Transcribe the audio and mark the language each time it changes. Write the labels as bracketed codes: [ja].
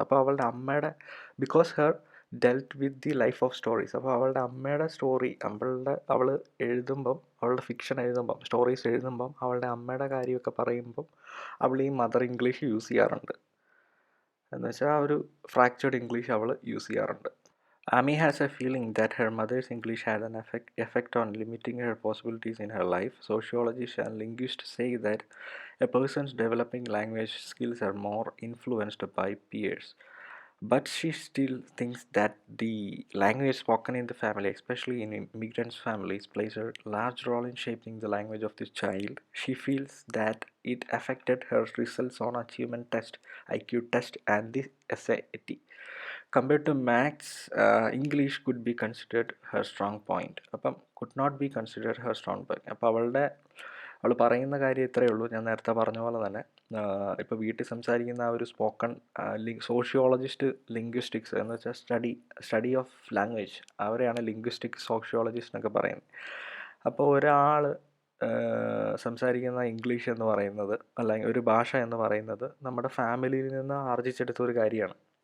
[ml] അപ്പോൾ അവളുടെ അമ്മയുടെ [en] Because her dealt with the life of stories. [ml] അപ്പോൾ അവളുടെ അമ്മയുടെ സ്റ്റോറി അവൾ എഴുതുമ്പം, അവളുടെ ഫിക്ഷൻ എഴുതുമ്പം, സ്റ്റോറീസ് എഴുതുമ്പം അവളുടെ അമ്മയുടെ കാര്യമൊക്കെ പറയുമ്പം അവൾ ഈ മദർ ഇംഗ്ലീഷ് യൂസ് ചെയ്യാറുണ്ട്. എന്ന് വെച്ചാൽ ആ ഒരു ഫ്രാക്ചേർഡ് ഇംഗ്ലീഷ് അവൾ യൂസ് ചെയ്യാറുണ്ട്. [en] Amy has a feeling that her mother's English had an effect on limiting her possibilities in her life. Sociologists and linguists say that a person's developing language skills are more influenced by peers. But she still thinks that the language spoken in the family, especially in immigrant families, plays a large role in shaping the language of the child. She feels that it affected her results on achievement test, IQ test, and the SAT. Compared to maths, English could be considered her strong point. അപ്പം could not be considered her strong point. [ml] അപ്പോൾ അവൾ പറയുന്ന കാര്യം ഇത്രയേ ഉള്ളൂ. ഞാൻ നേരത്തെ പറഞ്ഞ പോലെ തന്നെ ഇപ്പോൾ വീട്ടിൽ സംസാരിക്കുന്ന ആ ഒരു സ്പോക്കൺ സോഷ്യോളജിസ്റ്റ് ലിംഗ്വിസ്റ്റിക്സ് എന്ന് വെച്ചാൽ [en] study of language, [ml] അവരെയാണ് ലിംഗ്വിസ്റ്റിക് സോഷ്യോളജിസ്റ്റ് എന്നൊക്കെ പറയുന്നത്. അപ്പോൾ ഒരാൾ സംസാരിക്കുന്ന ഇംഗ്ലീഷ് എന്ന് പറയുന്നത്, അല്ലെങ്കിൽ ഒരു ഭാഷ എന്ന് പറയുന്നത് നമ്മുടെ ഫാമിലിയിൽ നിന്ന് ആർജിച്ചെടുത്ത ഒരു കാര്യമാണ്.